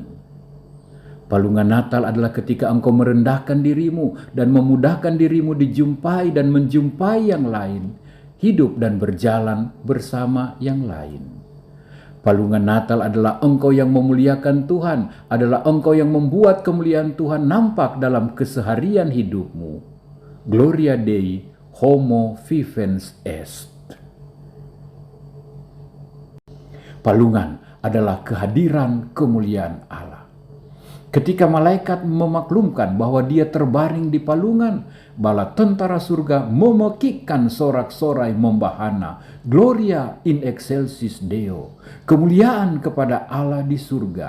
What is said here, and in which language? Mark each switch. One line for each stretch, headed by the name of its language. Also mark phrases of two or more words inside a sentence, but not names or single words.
Indonesian: Palungan Natal adalah ketika engkau merendahkan dirimu dan memudahkan dirimu dijumpai dan menjumpai yang lain, hidup dan berjalan bersama yang lain. Palungan Natal adalah engkau yang memuliakan Tuhan, adalah engkau yang membuat kemuliaan Tuhan nampak dalam keseharian hidupmu.
Latin: Gloria Dei, homo vivens est.
Indonesian: Palungan adalah kehadiran kemuliaan Allah. Ketika malaikat memaklumkan bahwa dia terbaring di palungan, bala tentara surga memekikkan sorak-sorai membahana,
Latin: Gloria in excelsis Deo,
Indonesian: kemuliaan kepada Allah di surga.